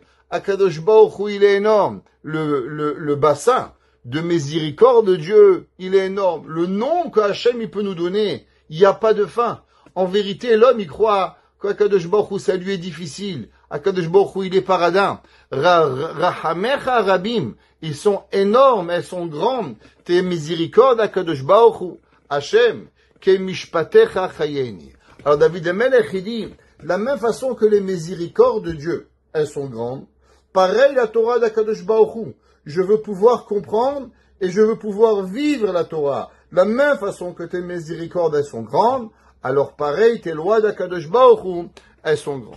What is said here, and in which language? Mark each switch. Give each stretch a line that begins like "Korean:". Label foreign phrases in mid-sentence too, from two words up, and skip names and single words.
French: Akadosh Baruch Hu, il est énorme. Le bassin de miséricorde de Dieu, il est énorme. Le nom que Hashem, il peut nous donner, il n'y a pas de fin. En vérité, l'homme, il croit qu'Akadosh Baruch Hu, ça lui est difficile. Akadosh Baruch Hu, il est paradin.
Hebrew: רחמיך רבים.
French: Ils sont énormes, elles sont grandes. Tes miséricordes, Akadosh Baruch Hu.
Hebrew: השם, כמשפטיך חייני.
French: Alors David Melech, il dit, la même façon que les miséricordes de Dieu, elles sont grandes, pareil la Torah d'Akadosh Baruch Hu. Je veux pouvoir comprendre et je veux pouvoir vivre la Torah. La même façon que tes miséricordes, elles sont grandes, alors pareil, tes lois d'Akadosh Baruch Hu, elles sont grandes.